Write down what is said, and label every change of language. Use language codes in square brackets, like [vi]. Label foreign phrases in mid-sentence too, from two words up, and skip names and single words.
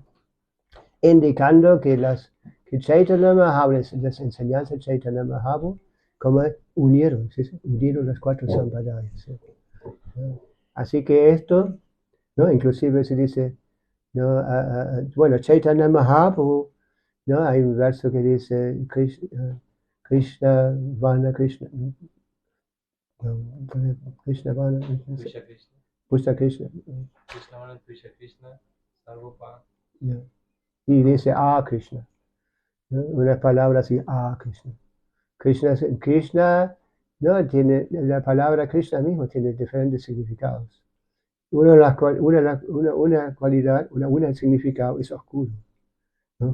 [es] Indicando que Chaitanya Mahaprabhu, las enseñanzas de Chaitanya Mahaprabhu, como unieron las 4 sampradayas, ¿sí? ¿No? Así que esto, ¿no? Inclusive se dice, ¿no? Bueno, Chaitanya Mahaprabhu, ¿no? Hay un verso que dice [sa] कृष्ण वन कृष्ण, [es] ¿no? [sa] कृष्ण वन कृष्ण कृष्ण वन कृष्ण सर्वप. [es] ¿no? Y dice Krishna, ¿no? Una palabra así, Krishna. Krishna, ¿no? Tiene, la palabra Krishna mismo tiene diferentes significados. Una cualidad, un significado es oscuro, ¿no?